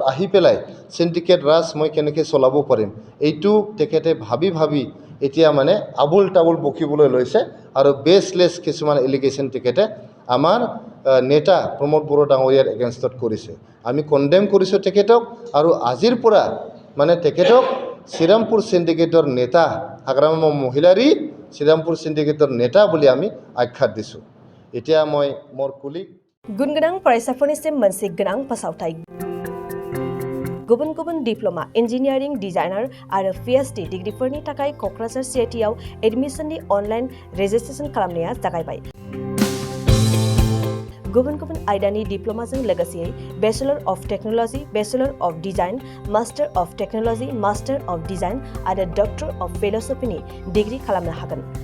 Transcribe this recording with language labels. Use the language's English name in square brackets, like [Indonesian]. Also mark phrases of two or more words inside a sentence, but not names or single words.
[Assamese] আহি পেলাই সিন্ডিকেট ৰাজ মই কেনেকৈ চলাব পাৰিম এইটো তেখেতে ভাবি এতিয়া মানে আবুল তাবুল বকিবলৈ লৈছে আৰু বেছলেছ কিছুমান এলিগেশ্যন তেখেতে আমাৰ নেতা প্ৰমোদ বড়ো ডাঙৰীয়াৰ এগেইনষ্টত কৰিছে আমি কণ্ডেম কৰিছোঁ তেখেতক আৰু আজিৰ পৰা মানে তেখেতক শ্ৰীৰামপুৰ সিন্ডিকেটৰ নেতা হাগ্ৰামা মহিলাৰী শ্ৰীৰামপুৰ সিন্ডিকেটৰ নেতা বুলি আমি আখ্যা দিছোঁ এতিয়া মই মোৰ কুলিক [Bodo] गुनगोनां फरायसाफोरनिसिम मोनसे गोनां फोसावथाय गुबुन गुबुन [English] diploma engineering designer [Bodo] आरो PhD डिग्रीफोरनि थाखाय क'क्राझार CITआव एडमिशननि [English] online registration [Bodo] खालामनाया जागायबाय गुबुन गुबुन आयदानि डिप्ल'माजों लोगोसेयै [English] bachelor of technology bachelor of design master of technology master of design [Bodo] आरो [English] doctor of philosophy [Bodo] डिग्री खालामनो हागोन